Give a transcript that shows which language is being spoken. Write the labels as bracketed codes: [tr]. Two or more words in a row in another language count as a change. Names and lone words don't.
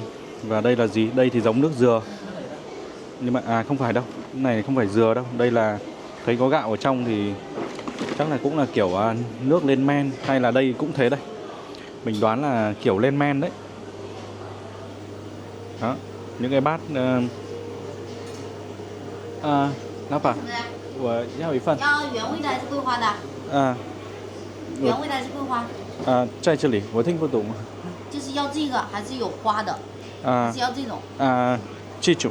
[vi] Và đây là gì? Đây thì giống nước dừa. Nhưng mà không phải đâu. Cái này không phải dừa đâu. Đây là thấy có gạo ở trong thì chắc là cũng là kiểu nước lên men. Hay là đây cũng thế đây. Mình đoán là kiểu lên men đấy. Đó, những cái bát [zh] 老板，我要一份。要原味的还是桂花的？原味的还是桂花？啊，在这里我听不懂。就是要这个还是有花的？啊还是要这种？啊，这种，